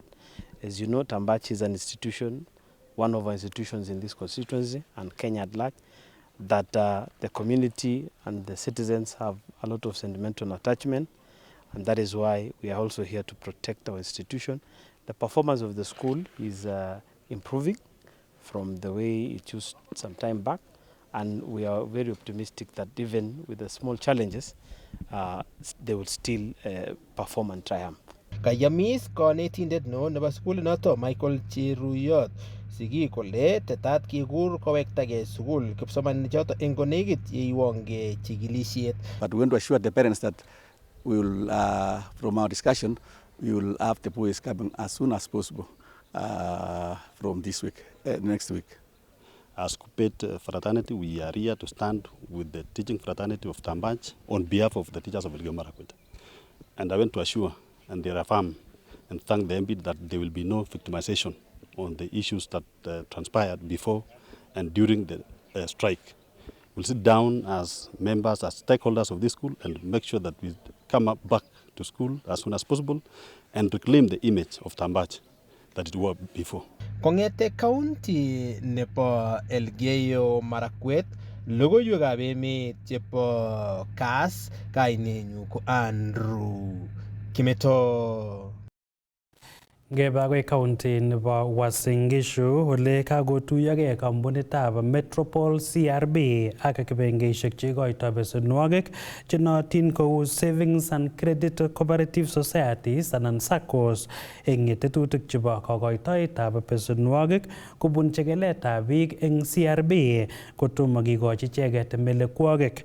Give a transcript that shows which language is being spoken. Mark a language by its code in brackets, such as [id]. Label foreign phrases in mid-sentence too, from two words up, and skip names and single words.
[en] As you know, Tambachi is an institution, one of our institutions in this constituency and Kenya at large, that the community and the citizens have a lot of sentimental attachment, and that is why we are also here to protect our institution. The performance of the school is improving from the way it used some time back, and we are very optimistic that even with the small challenges, they will still perform and triumph. [kln] Kayamis konetindet neo nebo sukulit noto Michael Cheruyot sigik kole tetat kikur kowektagei sukul kipsomaninik choto eng konekit yeiwonge chikilisiet. [en] But we want to assure the parents that we will, from our discussion, we will have the boys coming as soon as possible from this week, next week. As Kupet fraternity, we are here to stand with the teaching fraternity of Tambach on behalf of the teachers of Elgeyo Marakwet. And I want to assure and reaffirm and thank the MP that there will be no victimization on the issues that transpired before and during the strike. We'll sit down as members, as stakeholders of this school and make sure that we come up back to school as soon as possible and reclaim the image of Tambach that it was before. [kln] Kongete county nebo Elgeyo Marakwet, logoiwekab emet chebo Kass, kainenyu ko Andrew Kimeto. Ngeba akoi county nebo Uasin Gishu ole kakotuyogei kampunitab Metropole CRB ak kibengeisiek cheikoitoi besenwogik chenootin kou [en] Savings and Credit Cooperative Societies [kln] anan SACCOs eng tetutik chebo kokoitoetab besenwogik kobun chekeletab biik eng CRB kotomo kikochi icheket melekwogik.